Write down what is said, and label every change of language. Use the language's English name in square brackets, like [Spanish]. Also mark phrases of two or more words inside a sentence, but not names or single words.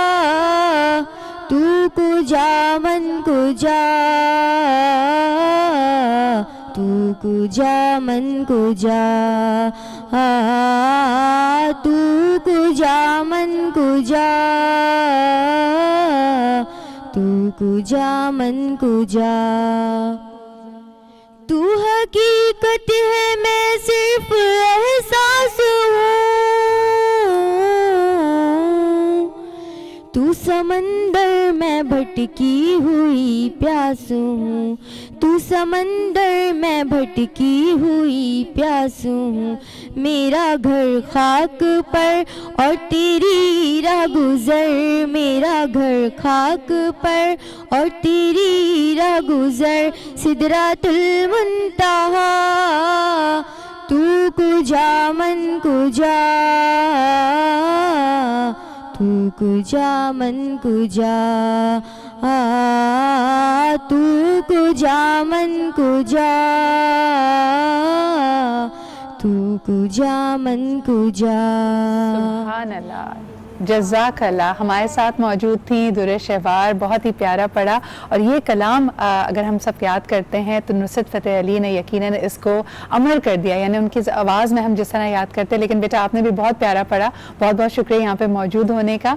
[Persian] تو کجا من کجا، تو کجا من کجا، تو کجا من کجا، تو کجا من کجا, [Urdu] تو حقیقت ہے میں صرف احساس ہوں، تو سمندر میں میں بھٹکی ہوئی پیاس ہوں، تو سمندر میں بھٹکی ہوئی پیاس ہوں، میرا گھر خاک پر اور تیری راہ گزر، میرا گھر خاک پر اور تیری راہ گزر، سدرات المنتہا [Persian] تو کجا من کجا، تو کجا من کجا، تو کجا من کجا، تو کجا من کجا۔ [Arabic] سبحان اللہ، جزاک اللہ۔ [Urdu] ہمارے ساتھ موجود تھیں درِ شہوار، بہت ہی پیارا پڑھا، اور یہ کلام اگر ہم سب یاد کرتے ہیں تو نصرت فتح علی نے یقیناً اس کو عمل کر دیا، یعنی ان کی آواز میں ہم جس طرح یاد کرتے، لیکن بیٹا آپ نے بھی بہت پیارا پڑھا، بہت بہت شکریہ یہاں پہ موجود ہونے کا۔